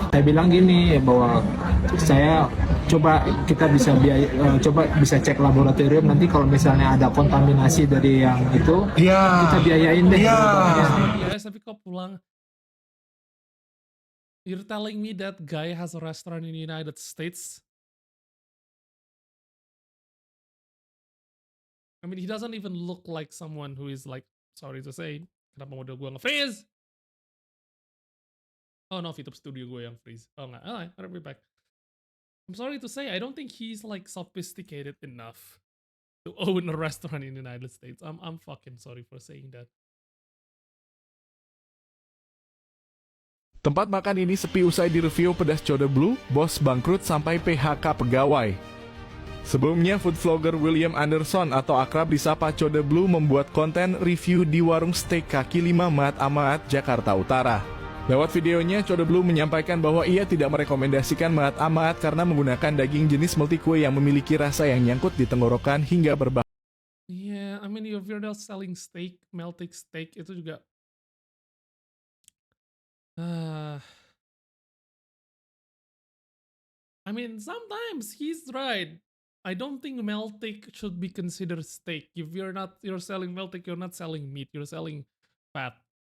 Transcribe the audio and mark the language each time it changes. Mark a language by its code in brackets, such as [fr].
[id] Saya bilang gini bahwa saya kita bisa bisa cek laboratorium, nanti kalau misalnya ada kontaminasi dari yang itu, kita biayain deh. [en] Guys, [id] tapi kok pulang? [en] You're telling me that guy has a restaurant in the United States? I mean, he doesn't even look like someone who is like, sorry to say, [id] kenapa model gue nge-freeze? [en] Oh no, [id] VTube Studio gue yang freeze. Oh enggak, [en] alright, I'll be back. I'm sorry to say, I don't think he's like sophisticated enough to own a restaurant in the United States. I'm fucking sorry for saying that. [id] Tempat makan ini sepi usai direview pedas Chode Blue, bos bangkrut sampai PHK pegawai. Sebelumnya, food vlogger William Anderson atau akrab disapa Chode Blue membuat konten review di warung steak kaki 5 Mahat Amahat, Jakarta Utara. Lewat videonya, Chode Blue menyampaikan bahwa ia tidak merekomendasikan Mahat Amahat karena menggunakan daging jenis multikue yang memiliki rasa yang nyangkut di tenggorokan hingga berbahaya. [en] Yeah, I mean, if you're selling steak, melting steak, [id] itu juga [en] I mean, sometimes he's right. I don't think meltik should be considered steak. If you're selling meltik, you're not selling meat, you're selling fat.